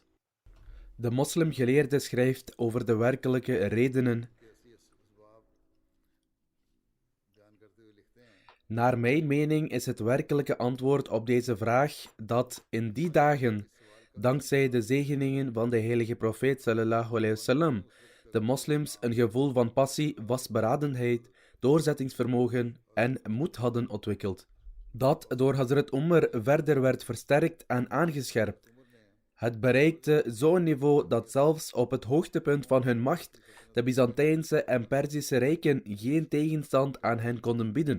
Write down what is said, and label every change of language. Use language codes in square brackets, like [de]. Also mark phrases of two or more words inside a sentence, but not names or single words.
[nl] De moslimgeleerde schrijft over de werkelijke redenen. Naar mijn mening is het werkelijke antwoord op deze vraag dat in die dagen, dankzij de zegeningen van de heilige profeet [ar] صلى الله عليه وسلم, [nl] de moslims een gevoel van passie, vastberadenheid, doorzettingsvermogen en moed hadden ontwikkeld, dat door Hazrat Umar verder werd versterkt en aangescherpt. Het bereikte zo'n niveau dat zelfs op het hoogtepunt van hun macht de Byzantijnse en Perzische rijken geen tegenstand aan hen konden bieden.